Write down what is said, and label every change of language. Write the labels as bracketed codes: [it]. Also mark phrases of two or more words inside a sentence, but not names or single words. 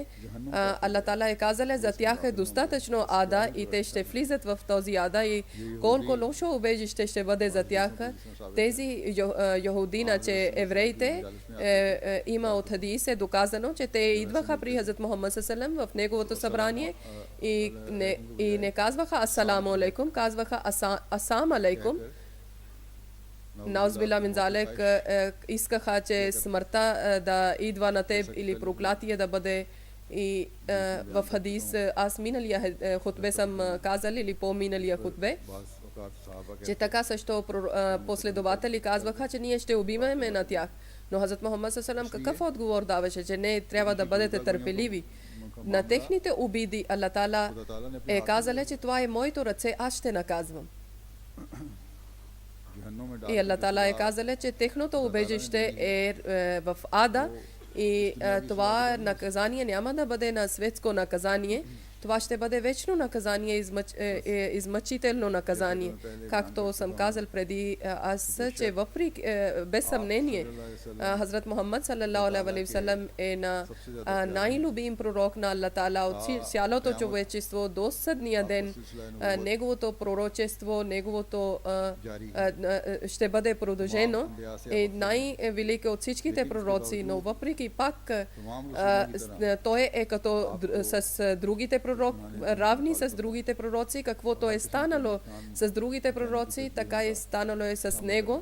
[bg] Аллах Тала е казала, за тях е достатъчно ада и те ще влизат в този ада и колко лошо убежище ще бъде за тях. Тези йохудина, че евреите, има от хадис е доказано, че те идваха при Хазрат Мухаммад [ar] صلى الله عليه [bg] в неговото събрание и не казваха [ar] السلام عليكم, [bg] казваха [ar] السام عليكم. نعوذ بالله من ذلك, [bg] искаха, че смъртта да идва на теб или проклятие да бъде. И в хадис, аз миналия хутбе съм казал или по-миналия хутбе, че така също последователи казваха, че ние ще убиваме на тях. Но Хазрат Мухаммад [ar] صلى الله عليه [bg] какъв отговор даваше, че не трябва да бъдете търпеливи. На техните обиди Аллах Тала е казал, че това е моето ръце, аз ще наказвам. И Аллах Тала е казал, че техното убежище е в ада и това наказание няма да бъде на светско наказание. Това ще бъде вечно наказание, измъчително наказание. Както съм казал преди, аз, че въпреки, без съмнение, Хазрат Мухаммад [ar] صلى الله عليه وسلم [bg] е на най-любим пророк на Аллах Тала от цялото човечество до съдния ден. Неговото пророчество, неговото ще бъде продължено. Е най-велико от всичките пророци, но въпреки пак той е като с другите равни с другите пророци, каквото е станало с другите пророци, така е станало и с него.